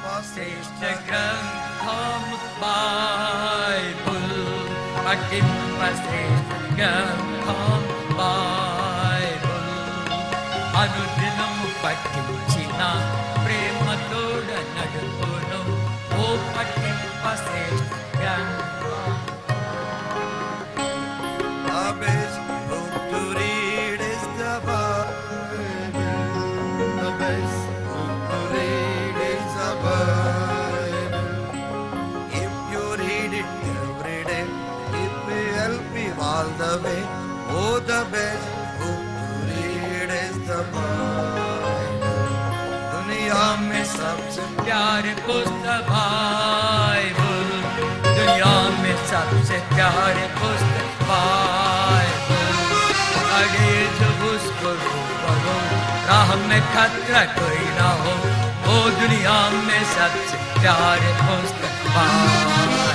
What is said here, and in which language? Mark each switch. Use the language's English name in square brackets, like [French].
[Telugu] శ్రేష్ఠ గ్రంథం బైబుల్ పఠింప శ్రేష్ఠ గ్రంథం బైబుల్ అనుదినము పఠించిన ప్రేమతోడ నడుపును ఓ పఠింప శ్రేష్ఠ గ్రంథం. [English] The best book to read is the Bible. The best book to read is the Bible. If you read it every day, it will help you all the way. Oh, the best book to read is the Bible. [Hindi] दुनिया में सबसे प्यारे पुस्तक Bible, दुनिया में सबसे प्यारे पुस्तक बाइबल, अरे जब उसको पढ़ो राह में खतरा कोई ना हो, वो दुनिया में सबसे प्यारे पुस्तक बाइबल.